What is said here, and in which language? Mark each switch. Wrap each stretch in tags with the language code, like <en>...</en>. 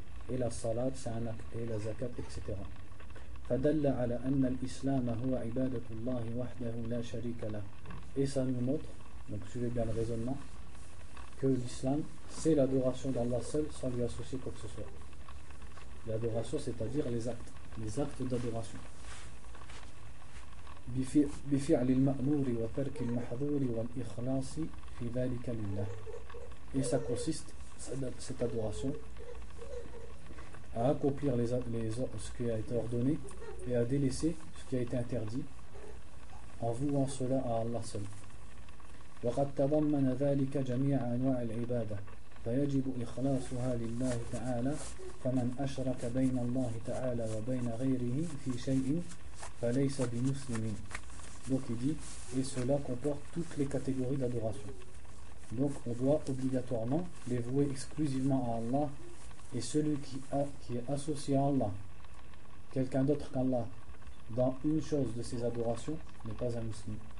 <fr>Et la salat, c'est un acte, et la zakat, etc.</fr> <ar>فدل على أن الإسلام هو عبادة الله وحده لا شريك له.</ar> <fr>Et ça nous montre, donc suivez bien le raisonnement, que l'islam c'est l'adoration d'Allah seul sans lui associer quoi que ce soit. L'adoration, c'est-à-dire les actes d'adoration.</fr> <ar>بفعل المأمور وترك المحظور والإخلاص في ذلك لله.</ar> <fr>Et ça consiste, cette adoration, à accomplir ce qui a été ordonné et à délaisser ce qui a été interdit en vouant cela à Allah seul.</fr> <ar>وقد تضمن ذلك جميع أنواع العبادة فيجب إخلاصها لله تعالى فمن أشرك بين الله تعالى وبين غيره في شيء فليس بمسلم.</ar> <fr>Donc il dit, et cela comporte toutes les catégories d'adoration. Donc on doit obligatoirement les vouer exclusivement à Allah, et celui qui est associé à Allah, quelqu'un d'autre qu'Allah, dans une chose de ses adorations, n'est pas un musulman.</fr>